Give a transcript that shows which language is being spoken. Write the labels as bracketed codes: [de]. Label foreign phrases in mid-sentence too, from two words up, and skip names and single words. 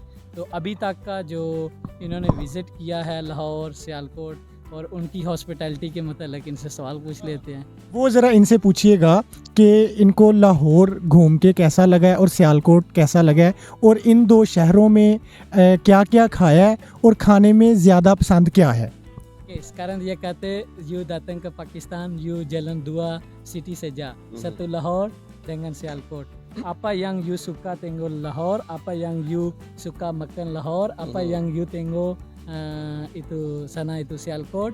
[ur] تو ابھی تک کا جو انہوں نے وزٹ کیا ہے لاہور، سیالکوٹ اور ان کی ہاسپیٹیلیٹی کے مطلب ان سے سوال پوچھ لیتے ہیں. وہ ذرا ان سے پوچھیے گا کہ ان کو لاہور گھوم کے کیسا لگا ہے اور سیالکوٹ کیسا لگا ہے، اور ان 2 شہروں میں کیا کیا کھایا ہے اور کھانے میں زیادہ پسند کیا ہے. [ms] sekarang dia kata you datang ke Pakistan, you jalan 2 city saja, satu Lahore dengan Sialkot. Apa yang you suka tengok Lahore, apa yang you suka makan Lahore, apa yang you tengok itu sana itu Sialkot.